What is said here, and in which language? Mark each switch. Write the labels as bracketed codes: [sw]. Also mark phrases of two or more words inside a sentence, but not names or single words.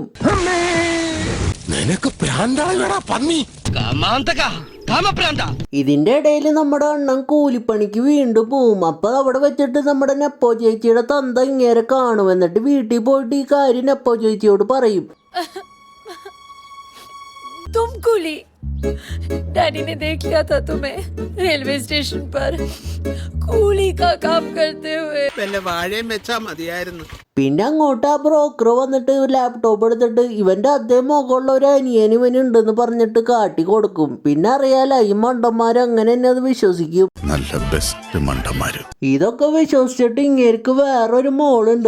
[ml] നിനക്ക് പ്രാന്താളാ പന്നി. ഇതിന്റെ ഇടയിൽ നമ്മുടെ അണ്ണൻ കൂലിപ്പണിക്ക് വീണ്ടും പോവും. അപ്പൊ അവിടെ വെച്ചിട്ട് നമ്മുടെ നെപ്പോ ചേച്ചിയുടെ തന്ത ഇങ്ങേരെ കാണും. എന്നിട്ട് വീട്ടിൽ പോയിട്ട് ഈ കാര്യം നെപ്പോ ചേച്ചിയോട് പറയും. [hi] तुम कूली डैडी ने देख लिया था तुम्हें रेलवे स्टेशन पर कूली का काम करते हुए. [ml] പിന്നെ അങ്ങോട്ട് ആ ബ്രോക്കർ വന്നിട്ട് ലാപ്ടോപ്പ് എടുത്തിട്ട് ഇവന്റെ അതേ മുകളിലുള്ള ഒരു അനിയൻ ഇവനുണ്ടെന്ന് പറഞ്ഞിട്ട് കാട്ടി കൊടുക്കും. പിന്നെ അറിയാല ഈ മണ്ടന്മാര് അങ്ങനെ തന്നെ അത് വിശ്വസിക്കും. നല്ല ബെസ്റ്റ് മണ്ടന്മാര്. ഇതൊക്കെ വിശ്വസിച്ചിട്ട് ഇങ്ങേർക്ക് വേറൊരു മോളുണ്ട്.